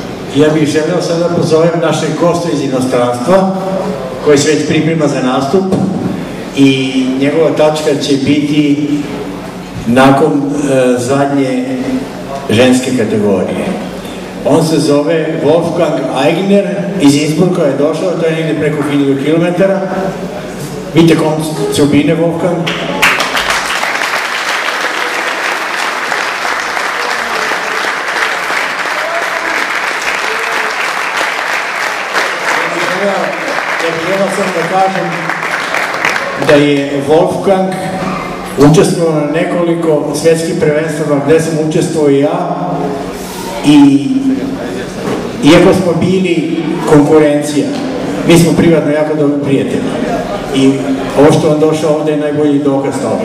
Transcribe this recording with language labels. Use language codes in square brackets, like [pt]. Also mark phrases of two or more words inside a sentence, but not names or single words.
[sr] Ja bih želeo sad da pozovem našeg gosta iz inostranstva, koji se već priprema za nastup i njegova tačka će biti nakon zadnje ženske kategorije. On se zove Wolfgang Aigner, iz Innsbrucka je došao, to je negdje preko 1000 km. [de] Bitte kommt zur Bühne, Wolfgang. [sr] Ja bih samo da kažem da je Wolfgang učestvovao na nekoliko svjetskih prvenstvama gde sam učestvovao i ja, i iako smo bili konkurencija, mi smo privatno jako dobri prijatelji i ovo što on došao ovde je najbolji dokaz toga.